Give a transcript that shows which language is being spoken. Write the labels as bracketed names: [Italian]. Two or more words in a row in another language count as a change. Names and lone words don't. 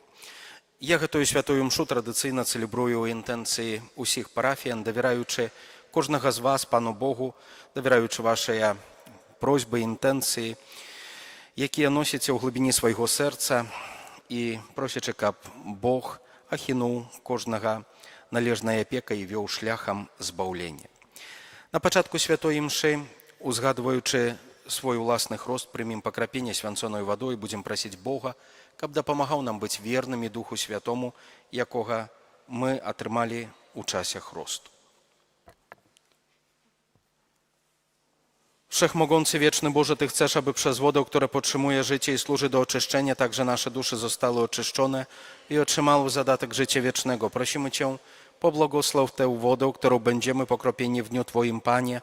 [Belarusian] Я гэтую святую мшу традыцыйна цэлебрую ў інтэнцыі ўсіх парафіян, давяраючы кожнага з вас Пану Богу, давяраючы вашыя просьбы, інтэнцыі, якія носіце ў глыбіні свайго сэрца і просячы, каб Бог ахінуў кожнага належнай апекай і вёў шляхам збаўлення. На пачатку святой імшы, узгадваючы свой уласны хрост, прымем пакрапенне свянцонай вадой, будзем прасіць Бога, каб дапамагаў нам быць вернымі Духу Святому, якога my atrymali u czasie chrztu. [Polish] Wszechmogący, wieczny Boże, Ty chcesz, aby przez wodę, która podtrzymuje życie i służy do oczyszczenia, także nasze dusze zostały oczyszczone i otrzymały zadatek życia wiecznego. Prosimy Cię, pobłogosław tę wodę, którą będziemy pokropieni w dniu Twoim, Panie.